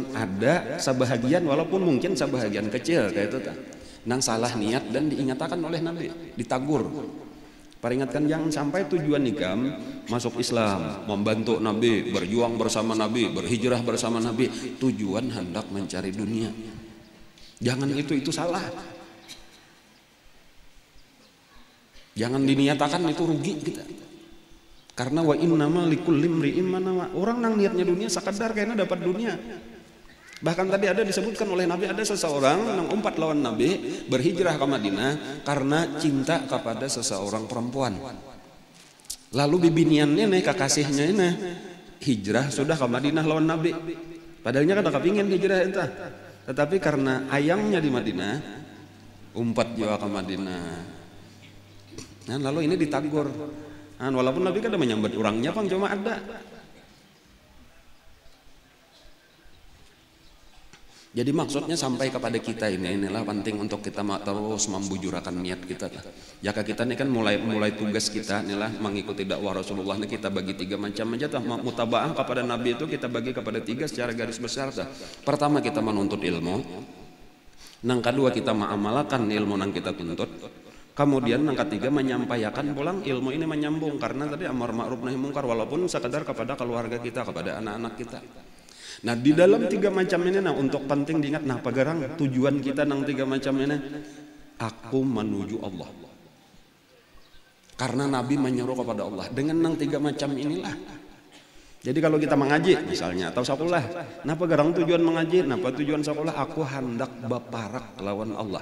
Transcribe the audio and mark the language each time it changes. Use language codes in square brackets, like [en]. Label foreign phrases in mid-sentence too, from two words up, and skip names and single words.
[id] Ada sebahagian, walaupun mungkin sebahagian kecil kayak itu nang salah niat dan diingatkan oleh Nabi, ditagur, peringatkan jangan sampai tujuan nikam masuk Islam, membantu Nabi, berjuang bersama Nabi, berhijrah bersama Nabi, tujuan hendak mencari dunia. Jangan itu salah. Jangan diniatakan itu rugi kita. Karena [ar] وإنما لكل امرئ ما نوى. [id] Orang nang niatnya dunia sekadar karena dapat dunia. Bahkan tadi ada disebutkan oleh Nabi, ada seseorang yang umpat lawan Nabi berhijrah ke Madinah karena cinta kepada seseorang perempuan. [bjn] Lalu bibiniannya nih, kekasihnya ini hijrah sudah ke Madinah lawan Nabi. Padahalnya kan kepingin hijrah itu, tetapi karena ayangnya di Madinah umpat juga ke Madinah. [id] Nah, lalu ini ditagur. Nah, walaupun Nabi kan ada menyambut orangnya, pang cuma ada. Jadi maksudnya sampai kepada kita inilah penting untuk kita terus membujurakan niat kita. Jika kita ini kan mulai tugas kita inilah mengikuti dakwah Rasulullah ini, kita bagi 3 macam aja. Mutabaah kepada Nabi itu kita bagi kepada 3 secara garis besar. Pertama, kita menuntut ilmu. Nang kedua kita mengamalkan ilmu nang kita tuntut. Kemudian yang ketiga menyampaikan pulang ilmu ini menyambung, karena tadi amar ma'ruf nahi mungkar walaupun sekadar kepada keluarga kita, kepada anak-anak kita. [bjn] Nah di dalam tiga macam ini nah untuk penting diingat nah pagarang tujuan kita nang tiga macam ini aku menuju Allah. [id] Karena Nabi menyuruh kepada Allah dengan nang tiga macam inilah. [bjn] Jadi kalau kita mengaji misalnya atau sekolah, napa garang tujuan mengaji, napa tujuan sekolah, aku hendak baparak lawan Allah.